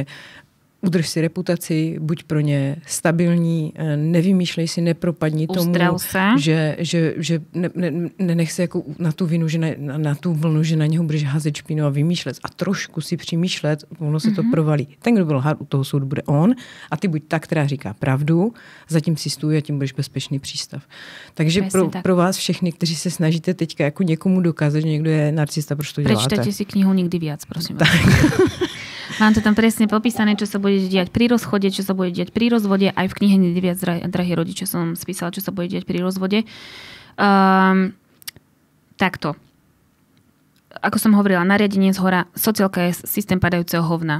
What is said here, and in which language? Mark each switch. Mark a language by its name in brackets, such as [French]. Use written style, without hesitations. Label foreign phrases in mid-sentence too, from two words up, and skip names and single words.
[Czech] Udrž si reputaci, buď pro ně stabilní, nevymýšlej si, nepropadni tomu, že nenech se jako na tu vinu, že na tu vlnu, že na něho budeš házet špínu a vymýšlet a trošku si přemýšlet, ono se to provalí. Ten, kdo byl lhát u toho soudu, bude on a ty buď ta, která říká pravdu, zatím si stůj a tím budeš bezpečný přístav. Takže pro vás všechny, kteří se snažíte teďka jako někomu dokázat, že někdo je narcista, proč to děláte? [Slovak] Prečítajte si knihu Nikdy viac, prosím vás. Mám to tam presne popísané, čo sa bude diať pri rozchode, čo sa bude diať pri rozvode. Aj v knihe Nikdy viac, drahí rodiče, som spísala, čo sa bude diať pri rozvode. Takto. ako som hovorila, nariadenie zhora, sociálka je systém padajúceho hovna.